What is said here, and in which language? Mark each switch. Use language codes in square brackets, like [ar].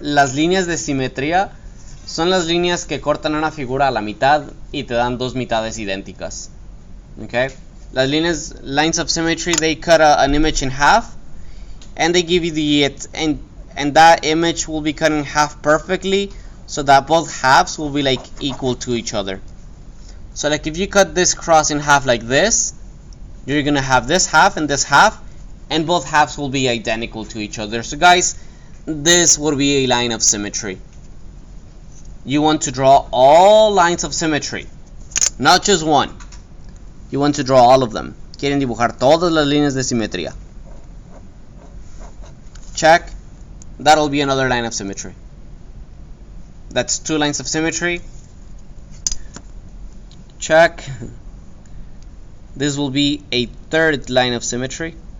[es] Las líneas de simetría son las líneas que cortan una figura a la mitad y te dan dos mitades idénticas. [en] Okay, las lines of symmetry, they cut an image in half, and they give you and that image will be cut in half perfectly, so that both halves will be equal to each other. So if you cut this cross in half like this, you're gonna have this half, and both halves will be identical to each other. So guys, this would be a line of symmetry. You want to draw all lines of symmetry, not just one. You want to draw all of them. [es] Quieren dibujar todas las líneas de simetría. [en] Check. That'll be another line of symmetry. That's 2 lines of symmetry. Check. This will be a 3rd line of symmetry.